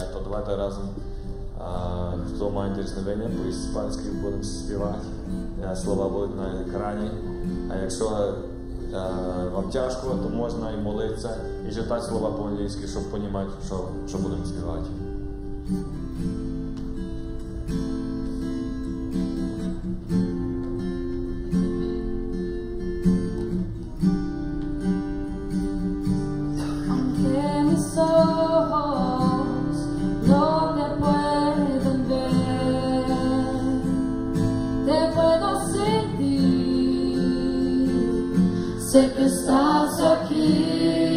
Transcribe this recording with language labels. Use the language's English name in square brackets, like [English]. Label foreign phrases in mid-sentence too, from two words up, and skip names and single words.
[Ukrainian] То давайте разом, хто має дерзновення, по-іспанськи будемо співати. Слова будуть на екрані. А якщо вам тяжко, то можна і молитися, і читати слова по-англійськи, щоб розуміти, що будемо співати. [Spanish] Aunque mis ojos no te pueden ver, te puedo sentir, sé que estás aquí.